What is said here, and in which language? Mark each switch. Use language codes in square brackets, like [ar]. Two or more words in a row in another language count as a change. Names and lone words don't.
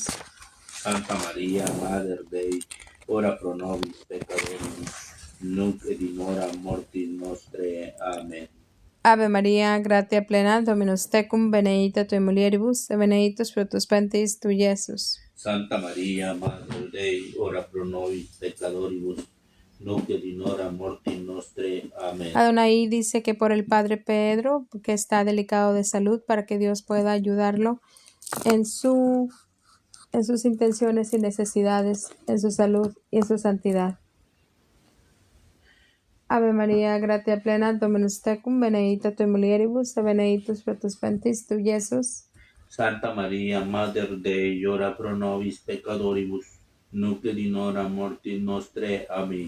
[la] Santa Maria, Mater Dei, ora pro nobis peccatoribus, nunc et in hora mortis nostrae. Amen. Ave Maria, gratia plena, Dominus tecum, benedicta tui mulieribus, et benedictus fructus ventris tui, Iesus. Santa Maria, Mater Dei, ora pro nobis peccatoribus, nunc et in hora mortis nostrae. Amén. [es] Adonai dice que por el Padre Pedro, que está delicado de salud, para que Dios pueda ayudarlo en sus intenciones y necesidades, en su salud y en su santidad. [la] Ave María, gratia plena, Dominus tecum, benedicta tui mulieribus, et benedictus fructus ventris tui, Iesus. Santa Maria, Mater Dei, ora pro nobis peccatoribus, nunc et in hora mortis nostrae. Amén.